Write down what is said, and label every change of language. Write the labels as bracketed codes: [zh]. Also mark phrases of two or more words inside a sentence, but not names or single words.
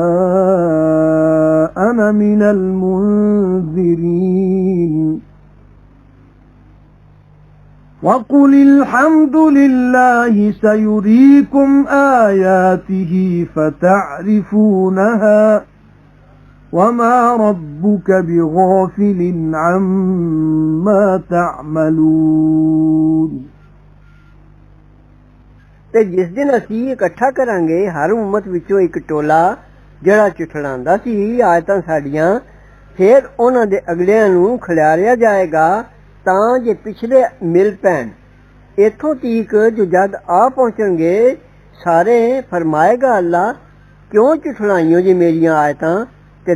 [ar] أنا من المنذرين وقل الحمد لله سيريكم آياته فتعرفونها وما ربك بغافل عما تعملون [pa] ਤੇ ਜਿਸ ਦਿਨ ਅਸੀਂ ਇਕੱਠਾ ਕਰਾਂਗੇ ਹਰ ਉਮਤ ਵਿੱਚੋਂ ਇੱਕ ਟੋਲਾ ਜਿਹੜਾ ਝੁਠਲਾਉਂਦਾ ਸੀ ਆਇਤਾਂ ਸਾਡੀਆਂ ਫਿਰ ਉਹਨਾਂ ਦੇ ਅਗਲਿਆਂ ਨੂੰ ਖਿਲਾਰਿਆ ਜਾਏਗਾ ਤਾਂ ਜੇ ਪਿਛਲੇ ਮਿਲ ਪੈਣ ਇੱਥੋਂ ਤੀਕ ਜੋ ਜਦ ਆ ਪਹੁੰਚਣਗੇ ਸਾਰੇ ਫਰਮਾਏਗਾ ਅੱਲਾ ਕਿਉਂ ਝੁਠਲਾਈਓ ਜੀ ਮੇਰੀਆਂ ਆਇਤਾਂ ਤੇ